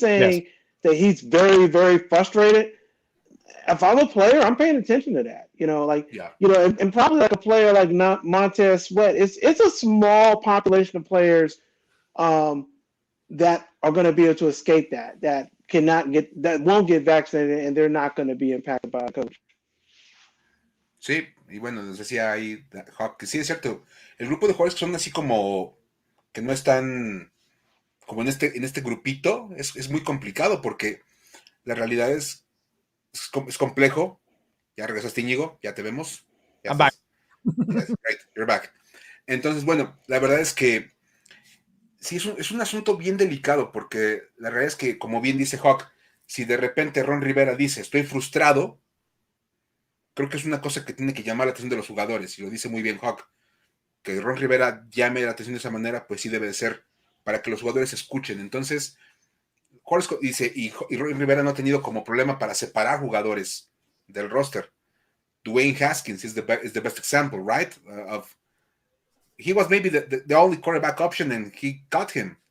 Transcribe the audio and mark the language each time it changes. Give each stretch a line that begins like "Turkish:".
English: saying that he's very, very frustrated, if I'm a player, I'm paying attention to that. Yeah. And probably like a player like Montez Sweat, it's a small population of players um, that are going to be able to escape that won't get vaccinated, and they're not going to be impacted by a coach.
Spanish: Sí, y bueno, nos decía ahí Hawk, que sí es cierto. El grupo de jugadores que son así como que no están como en este grupito es muy complicado porque la realidad es complejo. Ya regresaste, Iñigo, ya te vemos. Ya
English: I'm back.
Spanish: estás.
English: Yes, great, you're back.
Spanish: Entonces, bueno, la verdad es que sí, es un asunto bien delicado porque la realidad es que, como bien dice Hawk, si de repente Ron Rivera dice estoy frustrado, creo que es una cosa que tiene que llamar la atención de los jugadores, y lo dice muy bien Hawk, que Ron Rivera llame la atención de esa manera, pues sí debe de ser para que los jugadores escuchen. Entonces, dice, y Ron Rivera no ha tenido como problema para separar jugadores del roster.
English: Dwayne Haskins is the best example, right? Of he was maybe the only quarterback option and he got him.